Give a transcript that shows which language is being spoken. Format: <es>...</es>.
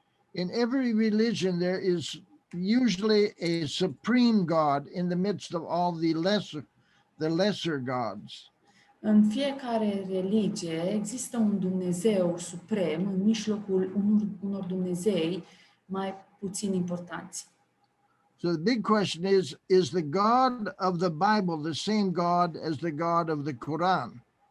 <en>In every religion, there is usually a supreme God in the midst of all the lesser gods.</en> <ro>În fiecare religie există un Dumnezeu suprem în mijlocul unor Dumnezei mai puțin importanți.</ro> <en>So the big question is the God of the Bible the same God as the God of the Quran?</en>